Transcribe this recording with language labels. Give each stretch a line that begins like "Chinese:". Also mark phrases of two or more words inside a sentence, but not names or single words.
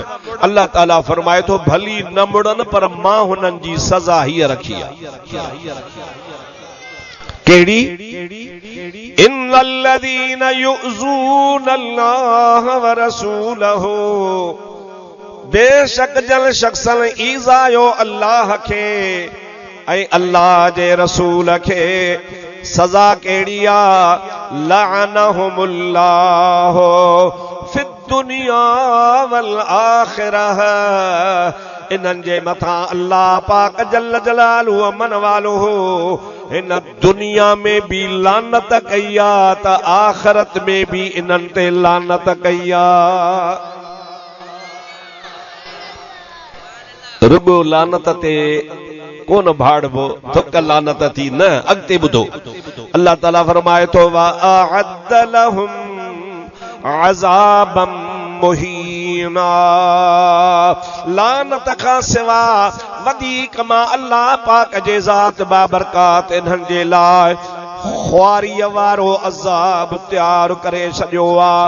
Sindhi: अल्लाह ताला फरमाए थो भली न मुड़नि, पर मां हुननि जी सज़ा हीअ रखी आहे। केड़ी?
Arabic: إن الذين يؤذون الله ورسوله,
Sindhi: बेशक जल शख्सन ईज़ायो अल्लाह के ऐं अल्लाह जे रसूल के सज़ा कहिड़ी आहे
Arabic: لعنهم الله في الدنيا والآخرة
Sindhi: इन्हनि जे मथां अल्लाह पाक
Arabic: جل جلاله
Sindhi: अमन वालो हिन दुनिया में भी लानत कई आहे त आखिरत में भी इन्हनि ते लानत कई आहे। रुगो लानत ते कोन भाड़बो थुक लानत थी न अॻिते ॿुधो अल्लाह ताला फरमाए थो
Arabic: وأعد لهم عذابا مهينا
Sindhi: लानत खां सिवा वधीक मां अल्लाह पाक जे ज़ात बाबरकात इन्हनि जे लाइ ख्वारीअ वारो अज़ाब तैयार करे छॾियो आहे।